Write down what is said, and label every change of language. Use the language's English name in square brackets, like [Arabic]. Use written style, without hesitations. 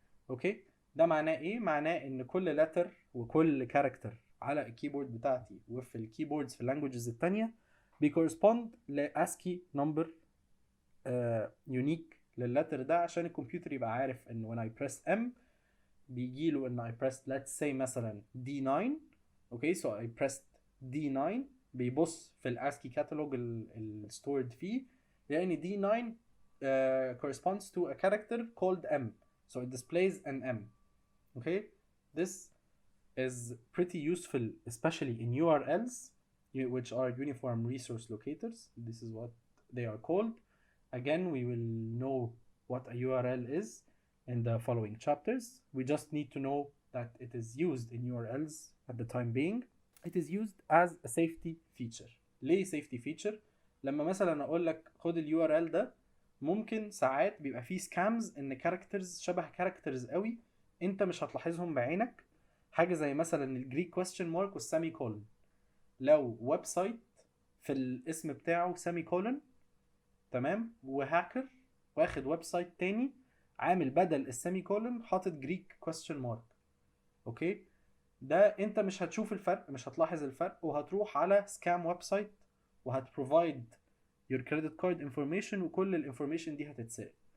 [Arabic] اوكي، ده معناه ايه؟ معناه ان كل letter وكل character على الكيبورد بتاعتي وفي الكيبوردز في اللانجوجز التانية بيكورسبوند ل ASCII number unique لللتر ده، عشان الكمبيوتر يبقى عارف ان [English] when I press M [Arabic] بيجي له ان [English] I pressed let's say [Arabic] مثلا D9. [English] okay, so I pressed D9 [Arabic] بيبص في الاسكي كاتالوج الستورد فيه لان [English] D9 corresponds to a character called M, so it displays an M. Okay, this is pretty useful especially in URLs, which are uniform resource locators. This is what they are called. Again, we will know what a URL is in the following chapters. We just need to know that it is used in URLs at the time being. It is used as a safety feature. [Arabic] ليه safety feature؟ لما مثلا اقول لك خد ال URL ده، ممكن ساعات بيبقى فيه scams ان characters شبه characters قوي انت مش هتلاحظهم بعينك. حاجة زي مثلا الجريك question mark والسامي كولن. لو ويب سايت في الاسم بتاعه سامي كولن، تمام، وهاكر واخد ويب سايت تاني عامل بدل السيمي كولن حاطط جريك كويستشن مارك، اوكي، ده انت مش هتشوف الفرق، مش هتلاحظ الفرق، وهتروح على سكام ويب سايت وهتبروفايد [English] your credit card information [Arabic] وكل الانفورميشن دي هتتسرق.